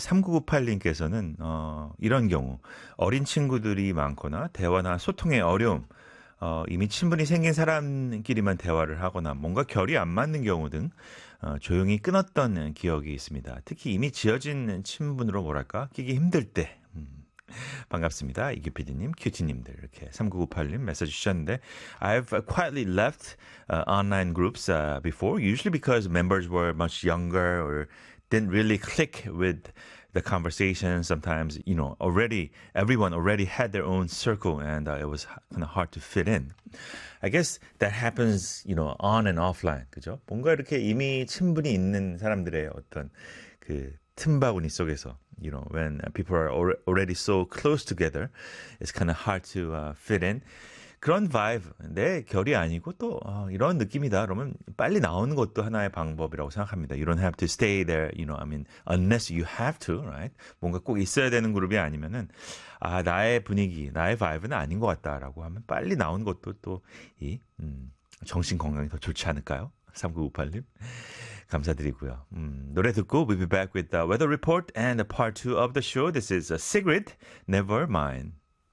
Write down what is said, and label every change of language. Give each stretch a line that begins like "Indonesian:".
Korean: 3998님께서는 이런 경우 어린 친구들이 많거나 대화나 소통의 어려움, 이미 친분이 생긴 사람끼리만 대화를 하거나 뭔가 결이 안 맞는 경우 등 조용히 끊었던 기억이 있습니다. 특히 이미 지어진 친분으로 뭐랄까 끼기 힘들 때. 반갑습니다. 이규PD님, 큐티님들. 이렇게 3998님 메시지 주셨는데,
English: I've quietly left online groups before, usually because members were much younger or didn't really click with the conversation. Sometimes, you know, everyone already had their own circle and it was kind of hard to fit in. I guess that happens, you know, on and offline.
Korean: 그죠? 뭔가 이렇게 이미 친분이 있는 사람들의 어떤 그 틈바구니 속에서,
English: you know, when people are already so close together, it's kind of hard to fit in.
Korean: 그런 vibe, 내 결이 아니고 또 이런 느낌이다. 그러면 빨리 나오는 것도 하나의 방법이라고 생각합니다.
English: You don't have to stay there, you know, I mean, unless you have to, right?
Korean: 뭔가 꼭 있어야 되는 그룹이 아니면은, 아, 나의 분위기, 나의 vibe는 아닌 것 같다라고 하면 빨리 나오는 것도 또 정신 건강이 더 좋지 않을까요? 3998님, 감사드리고요. 노래 듣고
English: we'll be back with the weather report and part 2 of the show. This is Sigrid, Never Mind.